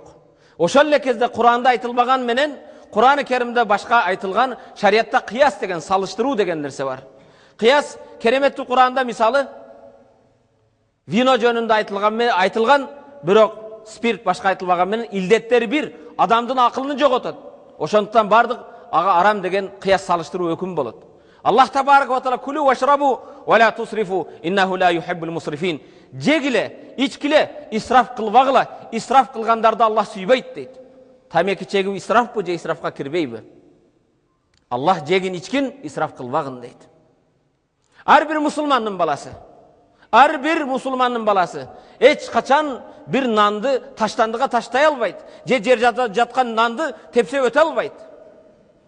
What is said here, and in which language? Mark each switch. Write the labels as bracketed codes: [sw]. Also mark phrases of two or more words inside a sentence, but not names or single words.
[ky] Ошол эле кезде Кур'анда айтылбаган менен Кур'ан-ы Керимде башка айтылган шариятта кыяс деген, салыштыруу деген нерсе бар. Кыяс кереметтүү Кур'анда мисалы вино жөнүндө айтылган, бирок спирт башка айтылбаган менен илдеттери бир, адамдын акылын жоготот. Ошондуктан бардык ага арам деген кыяс салыштыруу өкүм болот. [ar] الله تبارك وتعالى "كلوا واشربوا ولا تسرفوا إنه لا يحب المسرفين". [ky] Жегиле, ичкиле, исраф кылбагыла. Исраф кылгандарды Аллах сүйбөйт дейт. Тамеки чегүү исрафпы же исрафка кирбейби? Аллах жегин ичкин исраф кылбагын дейт. Ар бир мусулмандын баласы эч качан бир нанды таштандыга таштай албайт, же жер жаткан нанды тепсе өтө албайт.